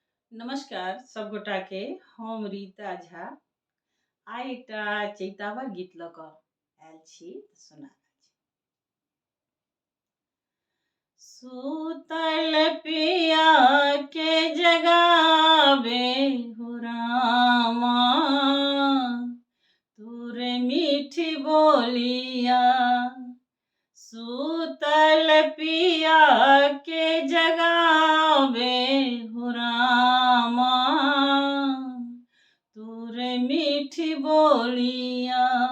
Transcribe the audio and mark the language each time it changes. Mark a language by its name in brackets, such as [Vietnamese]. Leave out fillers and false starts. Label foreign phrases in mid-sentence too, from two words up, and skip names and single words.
[Maithili] नमस्कार सब गोटा के। हम रीता झा आइ एकटा चैतावर गीत लऽ कऽ आयल छी सुना रहल छी। [Bhojpuri] सूतल पिया के जगावे हो रामा, तोरे मीठी बोलिया। सूतल पिया के जगावे हो रामा, तोरे मीठी बोलिया।